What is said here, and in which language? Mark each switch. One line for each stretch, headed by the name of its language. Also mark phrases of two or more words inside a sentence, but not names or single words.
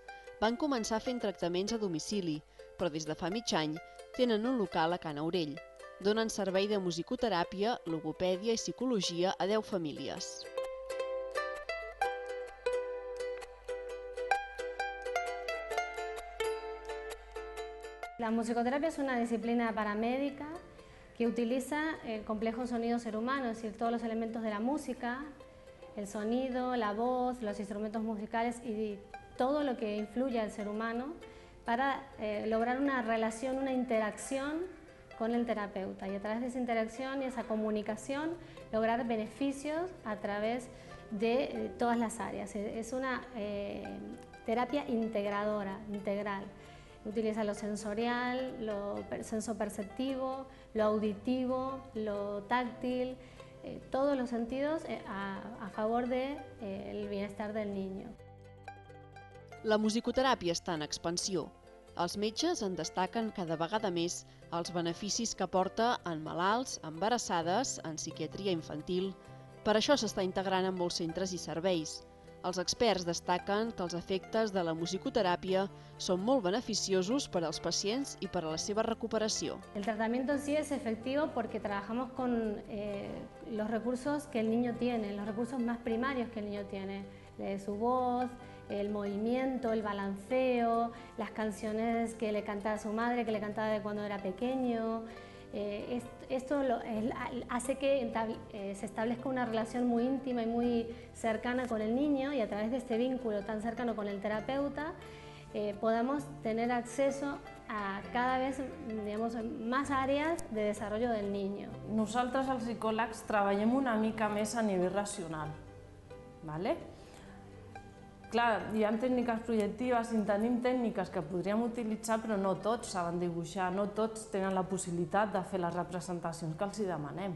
Catalan: Van començar fent tractaments a domicili, però des de fa mig any tenen un local a Can Aurell. Donen servei de musicoteràpia, logopèdia i psicologia a 10 famílies.
Spanish: La musicoterapia es una disciplina paramédica que utiliza el complejo sonido ser humano, es decir, todos los elementos de la música, el sonido, la voz, los instrumentos musicales y todo lo que influye al ser humano para lograr una relación, una interacción con el terapeuta y a través de esa interacción y esa comunicación lograr beneficios a través de todas las áreas. Es una terapia integradora, integral. Utiliza lo sensorial, lo sensoperceptivo, lo auditivo, lo táctil, todos los sentidos a favor del bienestar del niño.
Catalan: La musicoteràpia està en expansió. Els metges en destaquen cada vegada més els beneficis que aporta en malalts, embarassades, en psiquiatria infantil. Per això s'està integrant en molts centres i serveis. Els experts destaquen que els efectes de la musicoteràpia són molt beneficiosos per als pacients i per a la seva recuperació.
Spanish: El tratamiento en sí es efectivo porque trabajamos con los recursos que el niño tiene, los recursos más primarios que el niño tiene, su voz, el movimiento, el balanceo, las canciones que le cantaba a su madre, que le cantaba de cuando era pequeño. Esto hace que se establezca una relación muy íntima y muy cercana con el niño y a través de este vínculo tan cercano con el terapeuta podamos tener acceso a cada vez más áreas de desarrollo del niño.
Catalan: Nosaltres, els psicòlegs, treballem una mica més a nivell racional. Clar, hi ha tècniques projectives i tenim tècniques que podríem utilitzar, però no tots saben dibuixar, no tots tenen la possibilitat de fer les representacions que els demanem.